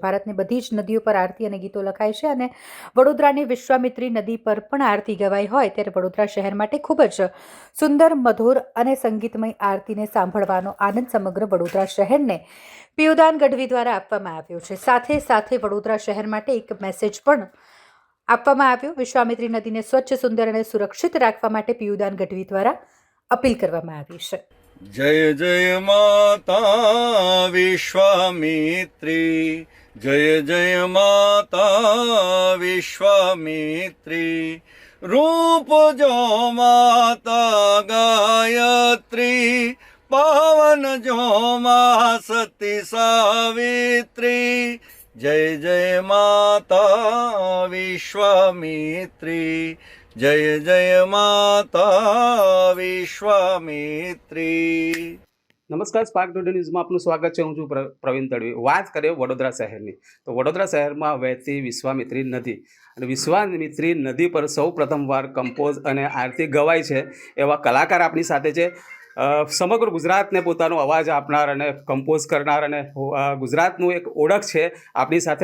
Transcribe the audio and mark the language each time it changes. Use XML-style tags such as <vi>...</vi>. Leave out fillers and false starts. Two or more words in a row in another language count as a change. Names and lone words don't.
<gu>ભારતની બધી જ નદીઓ પર આરતી અને ગીતો લખાય છે અને વડોદરાની વિશ્વામિત્રી નદી પર પણ આરતી ગવાઈ હોય ત્યારે વડોદરા શહેર માટે ખૂબ જ સુંદર, મધુર અને સંગીતમય આરતીને સાંભળવાનો આનંદ સમગ્ર વડોદરા શહેરને પિયુદાન ગઢવી દ્વારા આપવામાં આવ્યો છે. સાથે સાથે વડોદરા શહેર માટે એક મેસેજ પણ આપવામાં આવ્યો. વિશ્વામિત્રી નદીને સ્વચ્છ, સુંદર અને સુરક્ષિત રાખવા માટે પિયુદાન ગઢવી દ્વારા અપીલ કરવામાં આવી છે.</gu> <hi>जय जय माता विश्वामित्री, जय जय माता विश्वामित्री, रूप जो माता गायत्री, पावन जो माँ सती सावित्री, जय जय माता विश्वामित्री, जय जय माता विश्वामित्री.</hi> <gu>નમસ્કાર, સ્પાર્ક ટુડે ન્યૂઝમાં આપનું સ્વાગત છે. હું છું પ્રવીણ તડવી. વાત કરીએ વડોદરા શહેરની, તો વડોદરા શહેરમાં વહેતી વિશ્વામિત્રી નદી અને વિશ્વામિત્રી નદી પર સૌ પ્રથમવાર કમ્પોઝ અને આરતી ગવાય છે એવા કલાકાર આપણી સાથે છે. સમગ્ર ગુજરાતને પોતાનો અવાજ આપનાર અને કમ્પોઝ કરનાર અને ગુજરાતનું એક ઓળખ છે આપણી સાથે.</gu>